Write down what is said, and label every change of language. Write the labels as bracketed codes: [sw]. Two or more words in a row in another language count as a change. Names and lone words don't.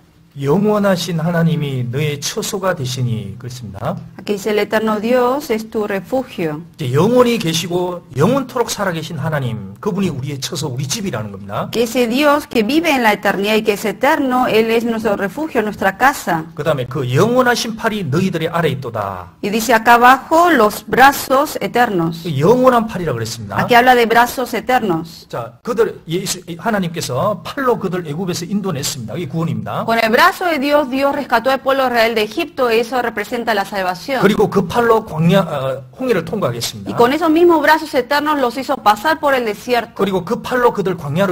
[ko] 영원하신 하나님이 너의 처소가 되시니 그렇습니다. [es] Aquí dice el eterno Dios es tu refugio. [ko] 이제 영원히 계시고 영원토록 살아계신 하나님, 그분이 우리의 처소, 우리 집이라는 겁니다. [es] Que ese Dios que vive en la eternidad y que es eterno, Él es nuestro refugio, nuestra casa. [ko] 그 다음에 그 영원하신 팔이 너희들의 아래 있도다. [es] Y dice acá abajo los brazos eternos. [ko] 그 영원한 팔이라고 그랬습니다. [es] Aquí habla de brazos eternos. [ko] 자, 하나님께서 팔로 그들 애굽에서 인도냈습니다. 이게 구원입니다. [es] Con el brazo de Dios, Dios rescató al pueblo de Israel de Egipto, eso representa la salvación. [ko] 그리고 그 팔로 홍해를 통과하게 했습니다. [es] Y con esos mismos brazos eternos los hizo pasar por el desierto. [ko] 그리고 그 팔로 그들 광야로